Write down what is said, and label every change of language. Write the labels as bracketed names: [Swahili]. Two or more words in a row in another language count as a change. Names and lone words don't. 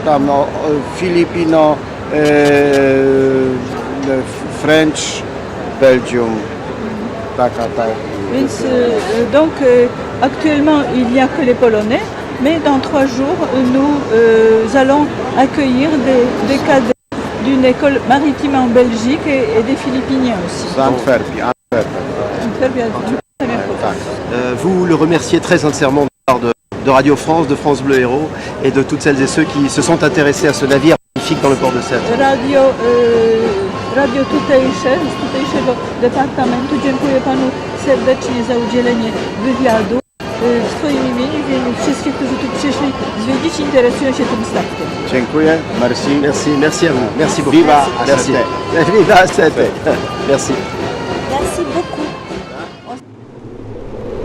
[English] Tam Filipino, French, Belgium, [Polish] taka. Więc, [French] donc actuellement il n'y a que les Polonais, mais dans 3 jours nous allons accueillir des cadets d'une école maritime en Belgique et des Philippiniens aussi. [Polish] Z Antwerpii. [French] Vous le remerciez très sincèrement de Radio France, de France Bleu Héros et de toutes celles et ceux qui se sont intéressés à ce navire magnifique dans le port de Sète. [Polish] Radio tutejszego departamentu dziękuję panu serdecznie za udzielenie wywiadu w swoim imieniu w imieniu wszystkich, którzy tu przyszli zwiedzić i interesują się tym statkiem. Dziękuję, [French] merci. Merci à vous. Merci beaucoup. Viva merci. Sète. Viva Sète. Merci. Merci beaucoup.